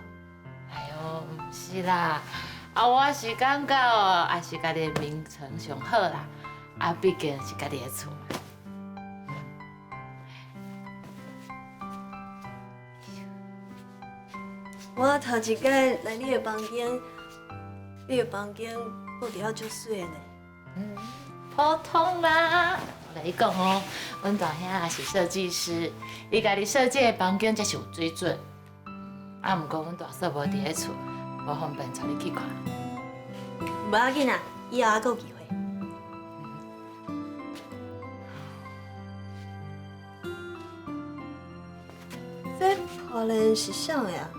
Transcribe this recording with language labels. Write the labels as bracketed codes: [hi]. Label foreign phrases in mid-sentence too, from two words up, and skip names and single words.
[nan] 哎呦，唔是啦，啊，我是感觉哦，还是家己的名床上好啦，啊，毕竟是家己的厝嘛。我头一摆来你的房间，你的房间布置了足水的呢。普通啦。我甲你讲哦，阮大兄也是设计师，伊家己设计的房间才是有水准。啊，毋过阮大嫂无伫咧厝，无方便带你去看。无要紧啊，以后还佫有机会。这可能是啥的啊？